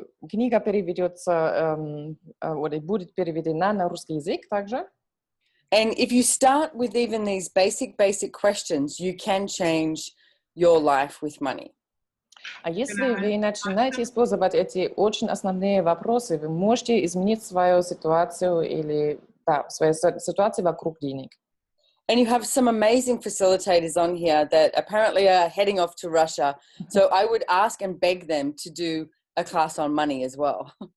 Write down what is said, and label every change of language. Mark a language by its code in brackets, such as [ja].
[ru] Книга переведется, или будет переведена на русский язык также. [en] And if you start with even these basic questions, you can change your life with money. [ru] А если вы начинаете использовать эти очень основные вопросы, вы можете изменить свою ситуацию или свою ситуацию вокруг денег. [en] And you have some amazing facilitators on here that apparently are heading off to Russia. So I would ask and beg them to do a class on money as well.